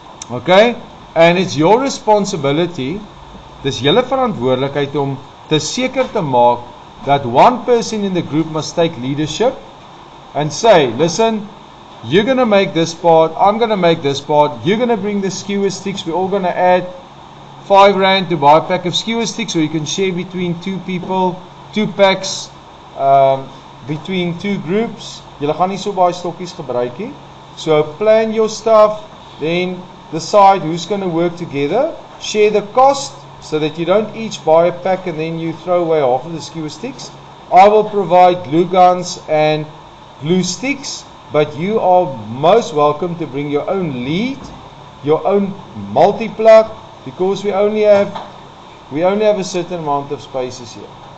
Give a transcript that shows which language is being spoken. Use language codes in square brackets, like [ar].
[en] Okay, and it's your responsibility, [af] dis julle verantwoordelikheid om te seker te maak [en] that one person in the group must take leadership and say, listen, you're going to make this part, I'm going to make this part, you're going to bring the skewer sticks, we're all going to add 5 rand to buy a pack of skewer sticks, so you can share between 2 people, 2 packs, between 2 groups. [af] Julle gaan nie so baie stokkies gebruik nie. [en] So plan your stuff, then decide who's going to work together, share the cost, so that you don't each buy a pack and then you throw away half of the skewer sticks. I will provide glue guns and glue sticks, but you are most welcome to bring your own lead, your own multi-plug, because we only have a certain amount of spaces here.